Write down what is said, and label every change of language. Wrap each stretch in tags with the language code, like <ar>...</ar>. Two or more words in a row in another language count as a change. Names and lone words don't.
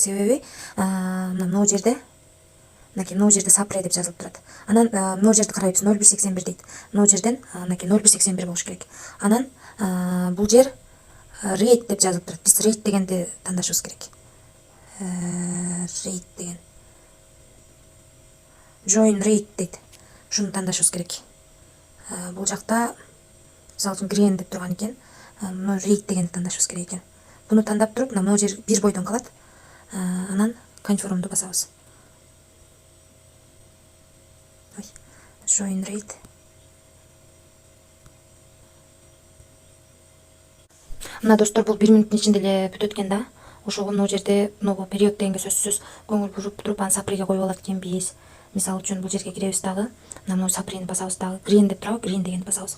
<ky>Себеби мына жерде мынакей мына жерде Sapre деп жазылып турат. Анан мына жерди карайбыз, 0181 дейт. Мына жерден мынакей 0181 болуш керек. Анан бул жер rate деп жазылып турат. Биз rate дегенди тандашыбыз керек. Rate деген.</ky> <en>Join rate дейт.</en> <ky>Ушуну тандашыбыз керек. Бул жакта мисалы үчүн грен деп турган экен. Rate дегенди тандашыбыз керек экен. Буну тандап туруп, мына жер 1 бойдон калат. Анан confirm'ду басабыз.</ky> <en>Join rate.</en> <ky>Мына достор, бул 1 минуттун ичинде эле бүтөт экен да. Ошого мына жерде</ky> <ru>новый период</ru> <ky>дегенге сөзсүз көңүл буруп туруп, аны Sapreге коюп алат экенбиз. Мисалы үчүн бул жерге киребиз дагы. Мына Saprени басабыз дагы. Green деп турабы, green дегенди басабыз.</ky>